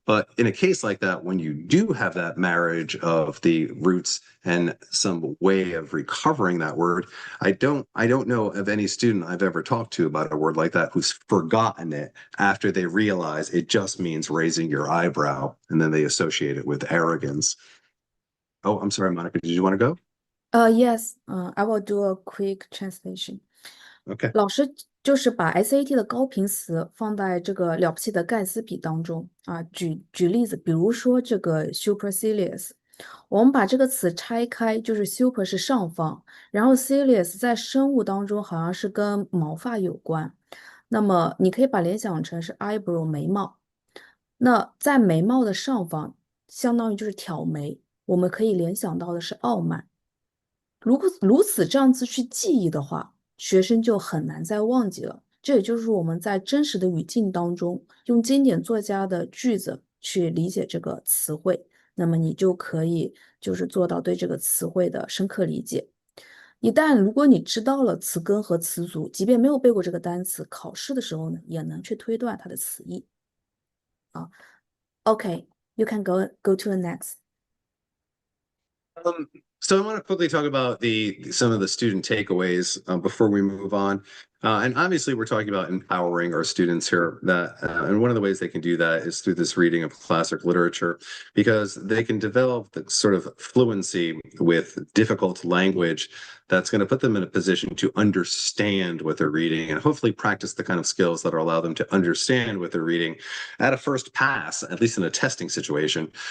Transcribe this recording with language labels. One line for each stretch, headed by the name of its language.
English: But in a case like that, when you do have that marriage of the roots and some way of recovering that word, I don't know of any student I've ever talked to about a word like that who's forgotten it after they realize it just means raising your eyebrow, and then they associate it with arrogance. Oh, I'm sorry, Monica, did you want to go? Yes, I will do a quick translation. Okay.
Chinese: 老师就是把 SAT 的高频词放在这个了不起的盖茨比当中啊，举例子，比如说这个 supercilious，我们把这个词拆开，就是 super 是上方，然后 cilious 在生物当中好像是跟毛发有关，那么你可以把联想成是 eyebrow 眉毛，那在眉毛的上方，相当于就是挑眉，我们可以联想到的是傲慢。如此这样子去记忆的话，学生就很难再忘记了。这也就是我们在真实的语境当中，用经典作家的句子去理解这个词汇，那么你就可以就是做到对这个词汇的深刻理解。一旦如果你知道了词根和词组，即便没有背过这个单词，考试的时候呢，也能去推断它的词义。
English: Okay, you can go to the next. So I want to quickly talk about some of the student takeaways before we move on. And obviously, we're talking about empowering our students here. And one of the ways they can do that is through this reading of classic literature, because they can develop the sort of fluency with difficult language that's going to put them in a position to understand what they're reading and hopefully practice the kind of skills that will allow them to understand what they're reading at a first pass, at least in a testing situation.